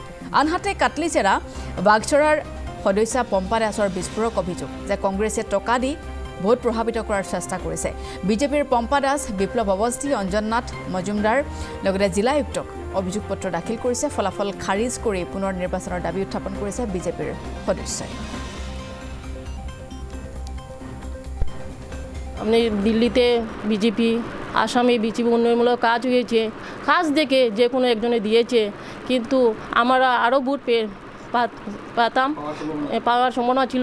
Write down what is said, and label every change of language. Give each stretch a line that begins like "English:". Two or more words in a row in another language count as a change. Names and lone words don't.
Assamese: আনহাতে কাটলিচেৰা বাগচৰাৰ সদস্য পম্পা দাসৰ বিস্ফোৰক অভিযোগ যে কংগ্ৰেছে টকা দি ভোট প্ৰভাৱিত কৰাৰ চেষ্টা কৰিছে। বিজেপিৰ পম্পা দাস, বিপ্লৱ অৱস্থি, অঞ্জননাথ মজুমদাৰ লগতে জিলা আয়ুক্তক অভিযোগ পত্ৰ দাখিল কৰিছে। ফলাফল খাৰিজ কৰি পুনৰ নিৰ্বাচনৰ দাবী উত্থাপন কৰিছে বিজেপিৰ সদস্যই।
Bangla: আপনি দিল্লিতে বিজেপি, আসামে বিজেপি উন্নয়নমূলক কাজ হয়েছে, কাজ দেখে যে কোনো একজনে দিয়েছে, কিন্তু আমরা আরও ভোট পাতাম, পাওয়ার সম্ভাবনা ছিল।